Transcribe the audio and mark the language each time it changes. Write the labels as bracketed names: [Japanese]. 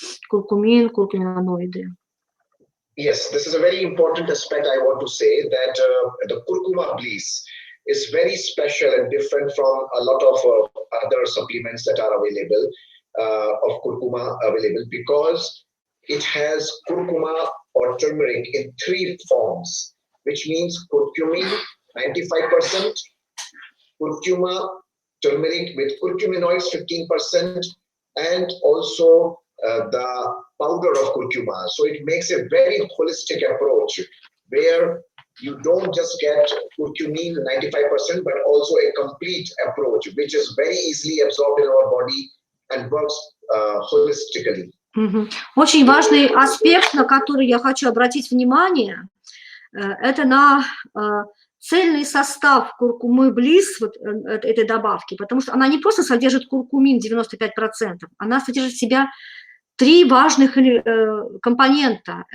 [Russian] Куркумин, куркуминоиды. [English] Yes, this is a very important aspect I want to say, that the curcuma bliss is very special and different from a lot of other supplements that are available, of curcuma available, because it has curcuma or turmeric in 3 forms, which means curcumin 95%, curcuma, turmeric with curcuminoids 15%, and also the powder of curcuma. So it makes a very holistic approach where you don't just get curcumin 95%, but also a complete approach, which is very easily absorbed in our body and works holistically. [Russian] Очень важный аспект, на который я хочу обратить внимание, это на цельный состав куркумы блисс, вот этой добавки, потому что она не просто содержит куркумин 95%, она содержит в себя 3 важных компонента.